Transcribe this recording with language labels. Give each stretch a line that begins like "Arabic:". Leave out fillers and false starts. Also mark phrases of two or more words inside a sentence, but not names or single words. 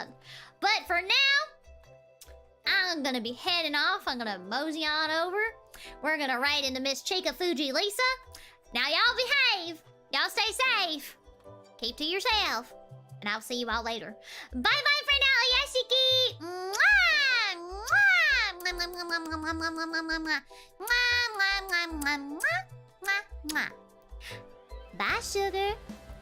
English: But for now, I'm gonna be heading off. I'm gonna mosey on over. We're gonna ride into Miss Chica Fuji Lisa. Now y'all behave. Y'all stay safe. Keep to yourself. And I'll see you all later. Bye-bye for now, Yashiki! Mwah! Mwah! Mwah, mwah, mwah, mwah, mwah, mwah, mwah, mwah, mwah. Mwah, mwah, mwah, mwah, mwah, mwah, mwah. Bye, sugar.